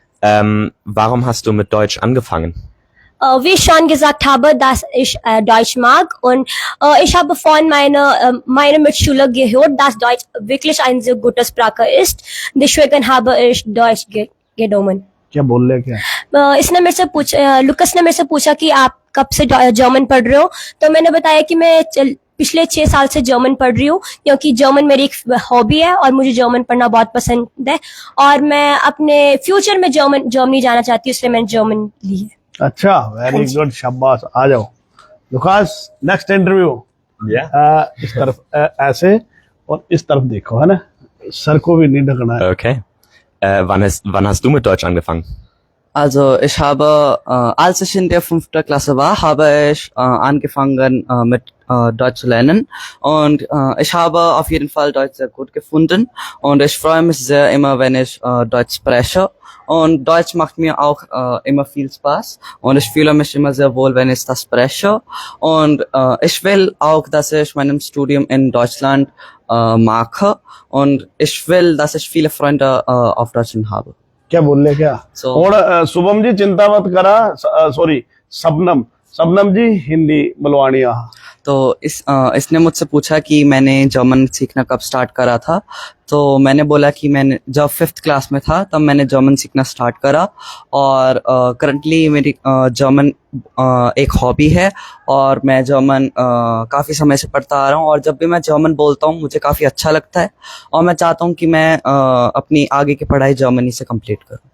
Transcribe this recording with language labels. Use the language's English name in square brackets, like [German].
[German] Warum hast du mit Deutsch angefangen? Wie ich schon gesagt habe, dass ich Deutsch mag und ich habe von meiner Mitschüler gehört, dass Deutsch wirklich eine sehr gute Sprache ist. Deswegen habe ich Deutsch genommen. [Hindi] क्या बोल रहे क्या? इसने मेरे से Lucas ने मेरे से पूछा कि आप कब से जर्मन पढ़ रहे हो। तो मैंने बताया कि मैं पिछले 6 साल से जर्मन पढ़ रही हूँ क्योंकि जर्मन मेरी एक हॉबी है और मुझे जर्मन पढ़ना बहुत पसंद है और मैं अपने फ्यूचर में जर्मनी जाना चाहती हूँ, इसलिए मैंने जर्मन ली है। अच्छा [English] very good [Hindi] शाबाश। आ जाओ लुकास नेक्स्ट इंटरव्यू। इस तरफ ऐसे और इस तरफ देखो है ना, सर को भी नहीं ढकना है। [German] Okay. Wann hast du mit Deutsch angefangen? Also ich habe, als ich in der 5. Klasse war, habe ich angefangen mit Deutsch zu lernen und ich habe auf jeden Fall Deutsch sehr gut gefunden und ich freue mich sehr immer, wenn ich Deutsch spreche und Deutsch macht mir auch immer viel Spaß und ich fühle mich immer sehr wohl, wenn ich das spreche und ich will auch, dass ich mein Studium in Deutschland mache und ich will, dass ich viele Freunde auf Deutschland habe. [Hindi] क्या बोल रहे क्या So- और शुभम जी चिंता मत करा sorry सबनम जी हिंदी बुलवानी आ तो इसने मुझसे पूछा कि मैंने जर्मन सीखना कब स्टार्ट करा था तो मैंने बोला कि मैंने जब 5th क्लास में था तब मैंने जर्मन सीखना स्टार्ट करा और करंटली मेरी जर्मन एक हॉबी है और मैं जर्मन काफ़ी समय से पढ़ता आ रहा हूँ और जब भी मैं जर्मन बोलता हूँ मुझे काफ़ी अच्छा लगता है और मैं चाहता हूँ कि मैं अपनी आगे की पढ़ाई जर्मनी से कंप्लीट करूँ।